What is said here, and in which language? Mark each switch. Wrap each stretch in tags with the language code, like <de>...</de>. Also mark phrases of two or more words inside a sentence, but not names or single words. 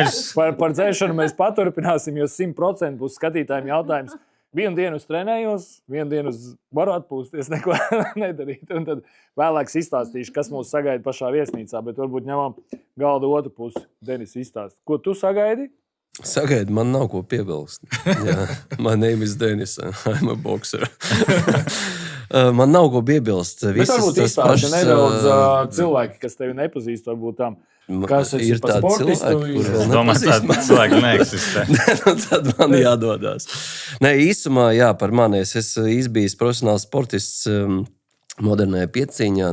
<lv>Par dzeršanu mēs paturpināsim, jo 100% būs skatītājiem jautājums. Vienu dienu es trenējos, vienu dienu es varu atpūsties, neko nedarīt. Un tad vēlāk izstāstīšu, kas mūs sagaida pašā viesnīcā, bet varbūt ņemam galda otru pusi. Denis izstāst. Ko tu sagaidi? Sagaidu, man nav ko piebilst. Jā,</lv> <en>my name is Denis, I'm a boxer.</en> <lv>Man nav ko piebilst. Bet varbūt izstāsti nedaudz cilvēki, kas tevi nepazīst, varbūt tam. Kas ir par sportistu? Es domāju, tāda cilvēka neeksistē. Tad man jādodās. Nē, īsumā, jā, par mani. Es esmu izbijis profesionāls sportists modernajā pieciņā.</lv>